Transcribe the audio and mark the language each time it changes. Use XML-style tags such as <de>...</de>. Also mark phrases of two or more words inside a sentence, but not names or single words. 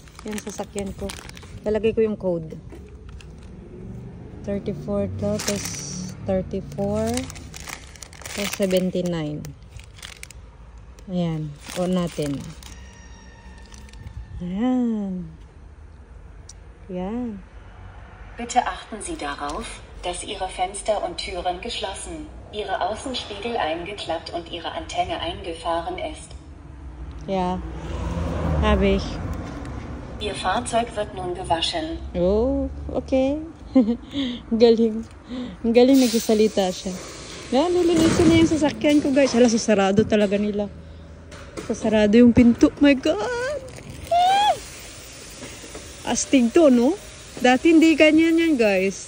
<tl>Yan sasakyan ko. Lalagay ko yung code. 34 to, tapos 34, tapos 79. Ayan, on natin. Ayan. Ayan.</tl> <de>Bitte achten Sie darauf, dass Ihre Fenster und Türen geschlossen, Ihre Außenspiegel eingeklappt und Ihre Antenne eingefahren ist. Ja, habe ich. Ihr Fahrzeug wird nun gewaschen.</de> <tl>Oh, okay. Galing. Ang galing nagsasalita siya. Yan, lilinisin niya yung sasakyan ko guys. Hala, sasarado talaga nila. Sasarado yung pinto.</tl> <en>My God!</en> <tl>Ah! Astig to, no? Dati hindi ganyan yan guys.</tl>